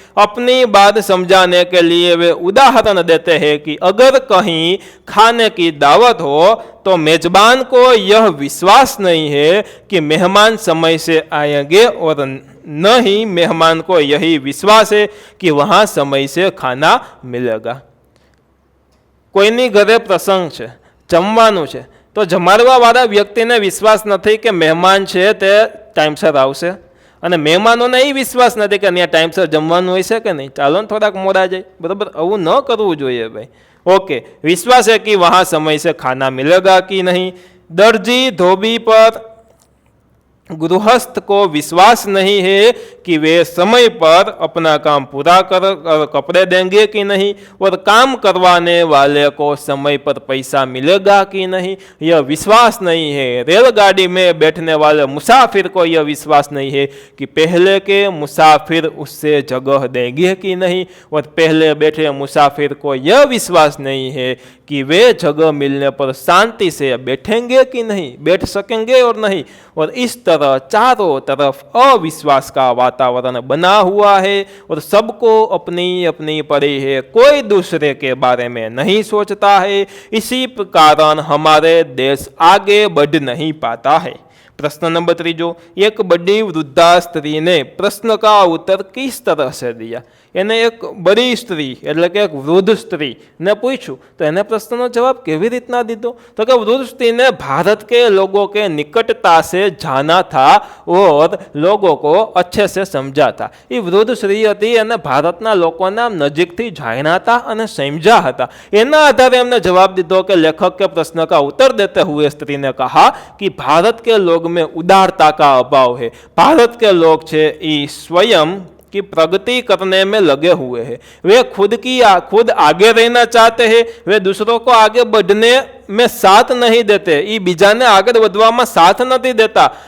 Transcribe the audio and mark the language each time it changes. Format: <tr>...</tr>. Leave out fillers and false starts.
<hi>अपनी बात समझाने के लिए वे उदाहरण देते हैं कि अगर कहीं खाने की दावत हो तो मेजबान को यह विश्वास नहीं है कि मेहमान समय से आएंगे और न ही मेहमान को यही विश्वास है कि वहाँ समय से खाना मिलेगा।</hi> <gu>कोईनी घरे प्रसंग है, जमवानुं छे, तो जमाड़वावाळा व्यक्तिने विश्वास नहीं कि मेहमान है ते टाइमसर आवशे અને મહેમાનોને એ વિશ્વાસ નથી કે ત્યાં ટાઈમસર જમવાનું હોય છે કે નહીં, ચાલો ને થોડાક મોડા જાય, બરાબર, આવું ન કરવું જોઈએ ભાઈ।</gu> <hi>ओके, विश्वास है कि वहाँ समय से खाना मिलेगा कि नहीं। दर्जी धोबी पर गृहस्थ को विश्वास नहीं है कि वे समय पर अपना काम पूरा कर कपड़े देंगे कि नहीं, और काम करवाने वाले को समय पर पैसा मिलेगा कि नहीं, यह विश्वास नहीं है। रेलगाड़ी में बैठने वाले मुसाफिर को यह विश्वास नहीं है कि पहले के मुसाफिर उससे जगह देंगे कि नहीं, और पहले बैठे मुसाफिर को यह विश्वास नहीं है कि वे जगह मिलने पर शांति से बैठेंगे कि नहीं, बैठ सकेंगे और नहीं। और इस तरह चारों तरफ अविश्वास का वातावरण बना हुआ है और सबको अपनी अपनी पड़ी है, कोई दूसरे के बारे में नहीं सोचता है। इसी कारण हमारे देश आगे बढ़ नहीं पाता है। प्रश्न नंबर 3, एक बड़ी वृद्धा स्त्री ने प्रश्न का उत्तर किस तरह से दिया।</hi> <gu>એને એક બડી સ્ત્રી એટલે કે એક વૃદ્ધ સ્ત્રી ને પૂછ્યું તો એને પ્રશ્નનો જવાબ કેવી રીતના દીધો, તો કે વૃદ્ધ</gu> <hi>स्त्री ने भारत के लोगों के निकटता से जाना था और लोगों को अच्छे से समझा था।</hi> <gu>ये वृद्ध स्त्री હતી અને ભારતના લોકોને નજીકથી જાણ્યા હતા અને સમજ્યા હતા। એના આધારે એમને જવાબ દીધો કે</gu> <hi>लेखक के प्रश्न का उत्तर देते हुए स्त्री ने कहा कि भारत के लोग में उदारता का अभाव है। भारत के लोग छे ये स्वयं की प्रगति करने में लगे हुए हैं। वे खुद आगे रहना चाहते हैं, वे दूसरों को आगे बढ़ने में साथ नहीं देते,</hi> <gu>ये बीजाने आगे बढ़वामां साथ नहीं देता।</gu>